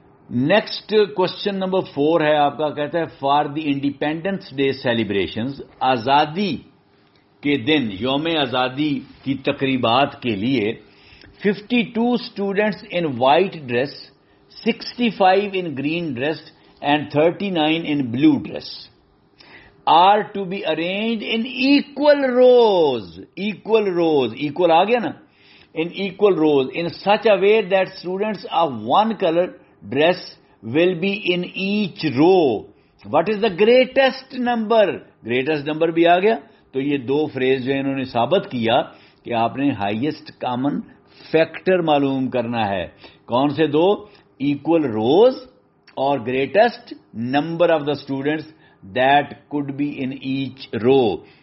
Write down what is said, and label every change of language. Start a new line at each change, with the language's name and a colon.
Hindi: Next question number 4 है आपका, कहता है
English: for the independence day celebrations,
Hindi: आजादी के दिन यौम आजादी की तकरीबात के लिए
English: 52 students in white dress, 65 in green dress and 39 in blue dress are to be arranged in equal rows.
Hindi: Equal आ गया ना?
English: in equal rows in such a way that students of one color dress will be in each row. What is the greatest number? Greatest number
Hindi: भी आ गया। तो ये दो phrase जो है इन्होंने साबित किया कि आपने हाईएस्ट कॉमन फैक्टर मालूम करना है। कौन से दो?
English: Equal rows और greatest number of the students that could be in each row.